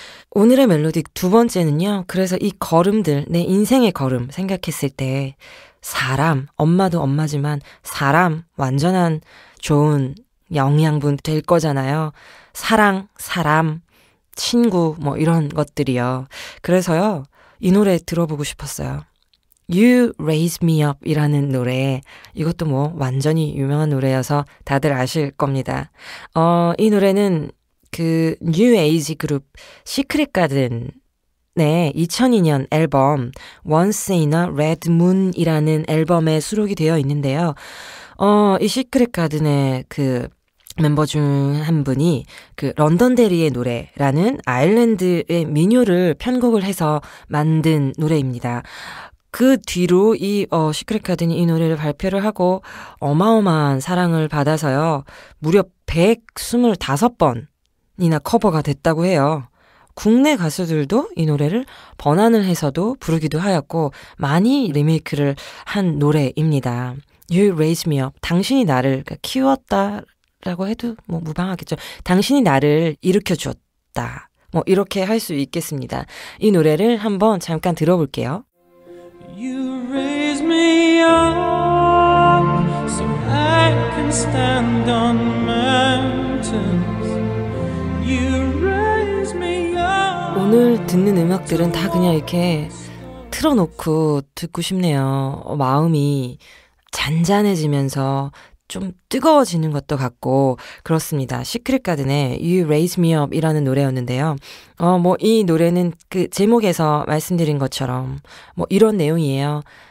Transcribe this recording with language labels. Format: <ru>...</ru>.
<ko>오늘의 멜로디 두 번째는요. 그래서 이 걸음들 내 인생의 걸음 생각했을 때 사람 엄마도 엄마지만 사람 완전한 좋은 영양분 될 거잖아요. 사랑 사람 친구 뭐 이런 것들이요. 그래서요. 이 노래 들어보고 싶었어요. You Raise Me Up 이라는 노래. 이것도 뭐 완전히 유명한 노래여서 다들 아실 겁니다. 이 노래는 그 뉴 에이지 그룹 시크릿 가든의 2002년 앨범 Once in a Red Moon이라는 앨범에 수록이 되어 있는데요. 이 시크릿 가든의 그 멤버 중 한 분이 그 런던데리의 노래라는 아일랜드의 민요를 편곡을 해서 만든 노래입니다. 그 뒤로 이 시크릿 가든이 이 노래를 발표를 하고 어마어마한 사랑을 받아서요. 무려 125번이나 커버가 됐다고 해요. 국내 가수들도 이 노래를 번안을 해서도 부르기도 하였고 많이 리메이크를 한 노래입니다. You Raise Me Up. 당신이 나를 키웠다 라고 해도 뭐 무방하겠죠. 당신이 나를 일으켜 주었다. 뭐 이렇게 할 수 있겠습니다. 이 노래를 한번 잠깐 들어볼게요.</ko> <en>You raise me up so I can stand on mountains. You raise me up.</en> <ko>오늘 듣는 음악들은 다 그냥 이렇게 틀어놓고 듣고 싶네요. 마음이 잔잔해지면서 좀 뜨거워지는 것도 같고 그렇습니다. 시크릿 가든의 You Raise Me Up 이라는 노래였는데요. 이 노래는 그 제목에서 말씀드린 것처럼 이런 내용이에요.</ko>